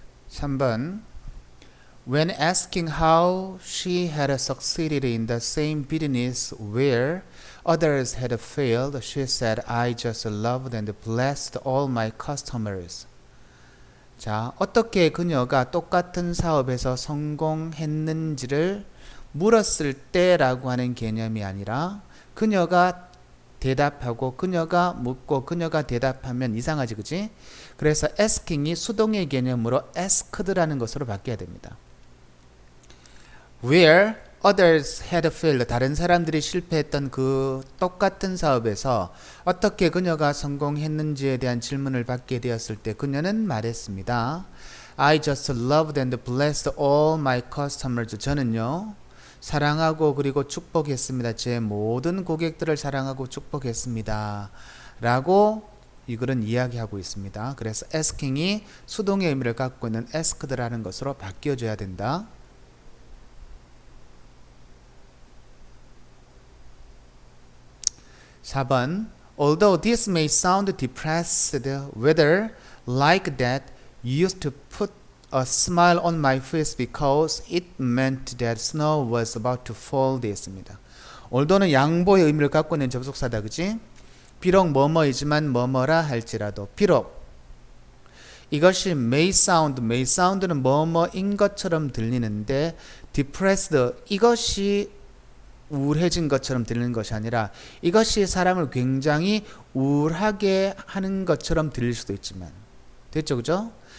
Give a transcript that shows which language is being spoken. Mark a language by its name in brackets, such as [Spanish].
[English] 3번 When asking how she had succeeded in the same business where others had failed, she said, I just loved and blessed all my customers. [Korean] 자, 어떻게 그녀가 똑같은 사업에서 성공했는지를 물었을 때라고 하는 개념이 아니라 그녀가 대답하고 그녀가 묻고 그녀가 대답하면 이상하지 그지? 그래서 asking이 수동의 개념으로 asked라는 것으로 바뀌어야 됩니다. [English] Where others had failed, [Korean] 다른 사람들이 실패했던 그 똑같은 사업에서 어떻게 그녀가 성공했는지에 대한 질문을 받게 되었을 때 그녀는 말했습니다. [English] I just loved and blessed all my customers. [Korean] 저는요 사랑하고 그리고 축복했습니다. 제 모든 고객들을 사랑하고 축복했습니다 라고 이글은 이야기하고 있습니다. 그래서 asking이 수동의 의미를 갖고 있는 asked라는 것으로 바뀌어줘야 된다. [English] 4번 Although this may sound depressed weather like that used to put a smile on my face because it meant that snow was about to fall 되었습니다. [Korean] although는 양보의 의미를 갖고 있는 접속사다. 그지? 비록 뭐뭐이지만 뭐뭐라 할지라도 비록 이것이 may sound는 뭐뭐인 것처럼 들리는데 depressed 이것이 우울해진 것처럼 들리는 것이 아니라 이것이 사람을 굉장히 우울하게 하는 것처럼 들릴 수도 있지만 됐죠? 그죠?